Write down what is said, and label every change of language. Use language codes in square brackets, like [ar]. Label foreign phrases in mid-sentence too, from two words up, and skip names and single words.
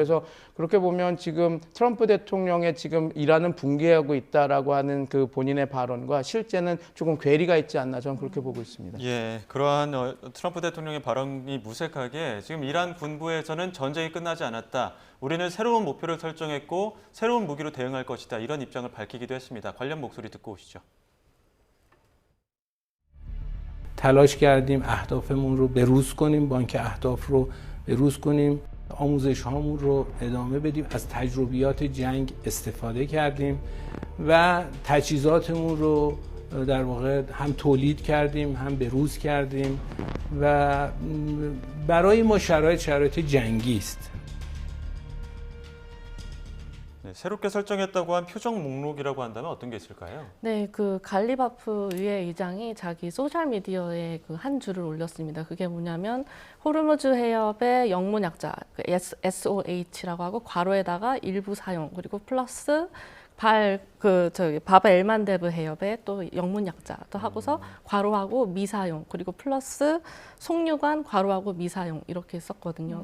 [ko] 그래서 그렇게 보면 지금 트럼프 대통령의 지금 이란은 붕괴하고 있다라고 하는 그 본인의 발언과 실제는 조금 괴리가 있지 않나 저는 그렇게 보고 있습니다. 예, 그러한 트럼프 대통령의 발언이 무색하게 지금 이란 군부에서는 전쟁이 끝나지 않았다. 우리는 새로운 목표를 설정했고 새로운 무기로 대응할 것이다. 이런 입장을 밝히기도 했습니다. 관련 목소리 듣고 오시죠. [fa] تلاش کردیم اهدافمون رو بروز کنیم، بانک اهداف رو بروز کنیم، آموزش هامون رو ادامه بدیم، از تجربیات جنگ استفاده کردیم و تجهیزاتمون رو در واقع هم تولید کردیم هم بروز کردیم و برای ما شرایط جنگی است. [ko] 네, 새롭게 설정했다고 한 표정 목록이라고 한다면 어떤 게 있을까요? 네, 그 갈리바프 의회 의장이 자기 소셜 미디어에 그 한 줄을 올렸습니다. 그게 뭐냐면 호르무즈 해협의 영문 약자 SOH라고 하고 괄호에다가 일부 사용 그리고 플러스 바바 엘만데브 해협의 또 영문 약자 또 하고서 괄호하고 미사용 그리고 플러스 송유관 괄호하고 미사용 이렇게 썼거든요.